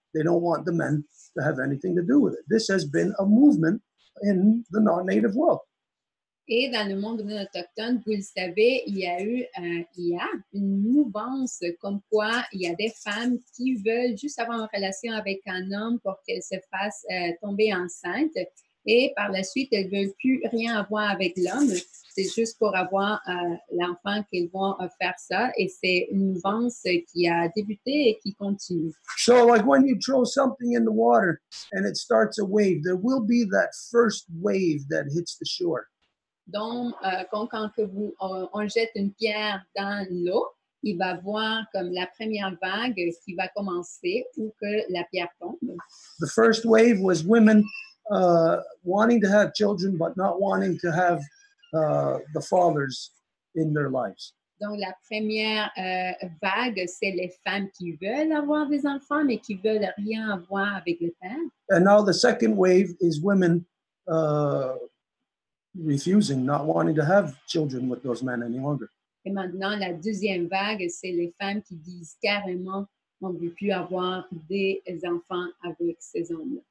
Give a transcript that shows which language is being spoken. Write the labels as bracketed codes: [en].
[en] They don't want the men to have anything to do with it. This has been a movement in the non-native world. [fr] Et dans le monde non autochtone, vous le savez, il y a une mouvance comme quoi il y a des femmes qui veulent juste avoir une relation avec un homme pour qu'elle se fasse tomber enceinte. Et par la suite, elles ne veulent plus rien avoir avec l'homme. C'est juste pour avoir l'enfant qu'elles vont faire ça. Et c'est une mouvance qui a débuté et qui continue. [en] So like when you throw something in the water and it starts a wave, there will be that first wave that hits the shore. [fr] Donc, quand on jette une pierre dans l'eau, il va voir comme la première vague qui va commencer ou que la pierre tombe. [en] The first wave was women wanting to have children but not wanting to have the fathers in their lives. [fr] Donc, la première vague, c'est les femmes qui veulent avoir des enfants, mais qui veulent rien avoir avec le père. [en] And now the second wave is women refusing, not wanting to have children with those men any longer. [fr] Et maintenant, la deuxième vague, c'est les femmes qui disent carrément on ne veut plus avoir des enfants avec ces hommes-là.